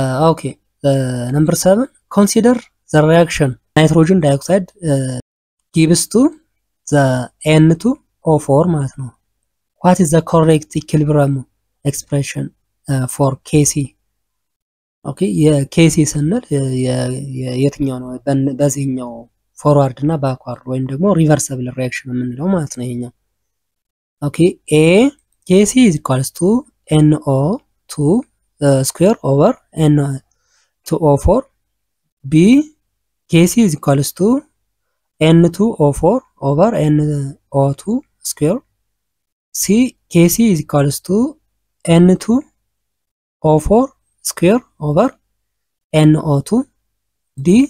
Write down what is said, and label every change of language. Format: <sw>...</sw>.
<en>Okay, number 7, consider the reaction nitrogen dioxide gives to the N2O4</en> <am>ማለት ነው.</am> <en>What is the correct equilibrium expression for Kc?</en> <am>Okay, የኬሲ ስንል የትኛው ነው? በዚህኛው ፎርዋርድ እና ባክዋርድ ወይም ደግሞ ሪቨርሰብል ሪአክሽን የምንለው ማለት ነው ይሄኛው።</am> <en>Okay, A. Kc is equals to NO2 square over N2O4. B. Kc is equals to N2O4 over NO2 square. C. Kc is equals to N2O4 square over NO2. D.</en>